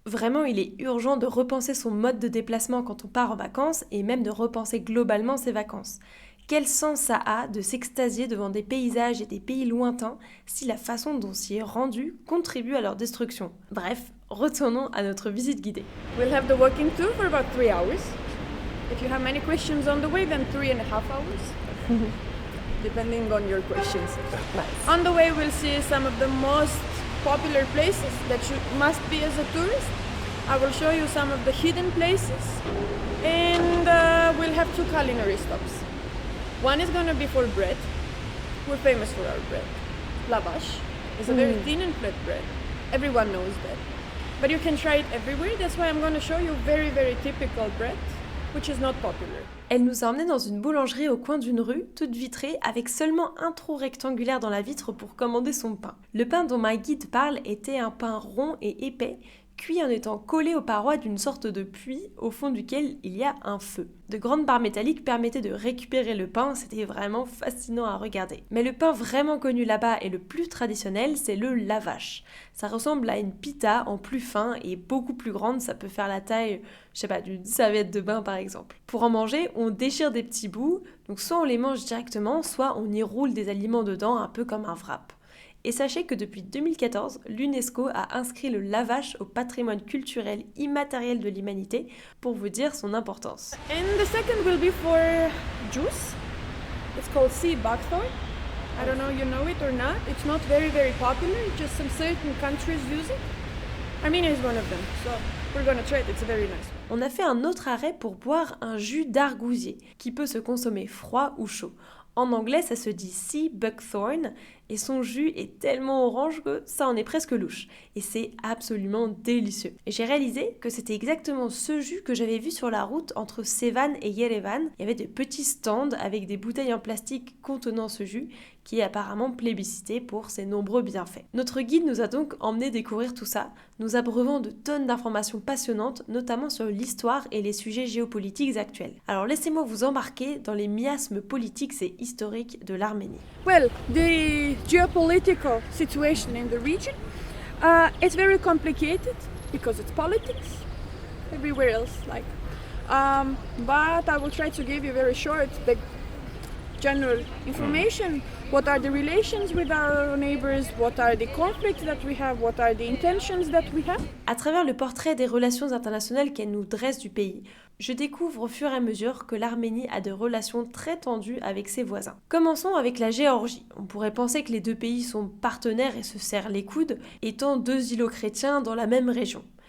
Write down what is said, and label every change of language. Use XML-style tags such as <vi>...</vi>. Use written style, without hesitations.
<fr>Vraiment, il est urgent de repenser son mode de déplacement quand on part en vacances et même de repenser globalement ses vacances. Quel sens ça a de s'extasier devant des paysages et des pays lointains si la façon dont s'y est rendu contribue à leur destruction? Bref, retournons à notre visite guidée.</fr> <en>We'll have the walking tour for about 3 hours. If you have many questions on the way, then 3.5 hours. Depending on your questions. On the way, we'll see some of the most popular places that you must be as a tourist. I will show you some of the hidden places. And we'll have 2 culinary stops. One is going to be for bread. We're famous for our bread. Lavash is a very thin and flat bread. Everyone knows that. But you can try it everywhere. That's why I'm going to show you very, very typical bread, which is not popular.</en> <fr>Elle nous a emmenés dans une boulangerie au coin d'une rue, toute vitrée, avec seulement un trou rectangulaire dans la vitre pour commander son pain. Le pain dont ma guide parle était un pain rond et épais, cuit en étant collé aux parois d'une sorte de puits au fond duquel il y a un feu. De grandes barres métalliques permettaient de récupérer le pain, c'était vraiment fascinant à regarder. Mais le pain vraiment connu là-bas et le plus traditionnel, c'est le lavash. Ça ressemble à une pita en plus fin et beaucoup plus grande, ça peut faire la taille, je sais pas, d'une serviette de bain par exemple. Pour en manger, on déchire des petits bouts, donc soit on les mange directement, soit on y roule des aliments dedans, un peu comme un wrap. Et sachez que depuis 2014, l'UNESCO a inscrit le lavash au patrimoine culturel immatériel de l'humanité pour vous dire son importance.</fr> <en>And the second will be for juice. It's called sea buckthorn. I don't know you know it or not. It's not very, very popular. Just some certain countries use it. Armenia is one of them. So we're gonna try it. It's a very nice one.</en> <fr>On a fait un autre arrêt pour boire un jus d'argousier qui peut se consommer froid ou chaud. En anglais, ça se dit sea buckthorn et son jus est tellement orange que ça en est presque louche. Et c'est absolument délicieux. Et j'ai réalisé que c'était exactement ce jus que j'avais vu sur la route entre Sevan et Yerevan. Il y avait de petits stands avec des bouteilles en plastique contenant ce jus qui est apparemment plébiscité pour ses nombreux bienfaits. Notre guide nous a donc emmené découvrir tout ça, nous abreuvant de tonnes d'informations passionnantes, notamment sur l'histoire et les sujets géopolitiques actuels. Alors laissez-moi vous embarquer dans les miasmes politiques et historiques de l'Arménie.</fr> <en>Well, the geopolitical situation in the region, it's very complicated because it's politics. Everywhere else, like. But I will try to give you very short the general information. What are the relations with our neighbors? What are the conflicts that we have? What are the intentions that we have?</en> <fr>À travers le portrait des relations internationales qu'elle nous dresse du pays, je découvre au fur et à mesure que l'Arménie a des relations très tendues avec ses voisins. Commençons avec la Géorgie. On pourrait penser que les deux pays sont partenaires et se serrent les coudes, étant deux îlots chrétiens dans la même région.</fr>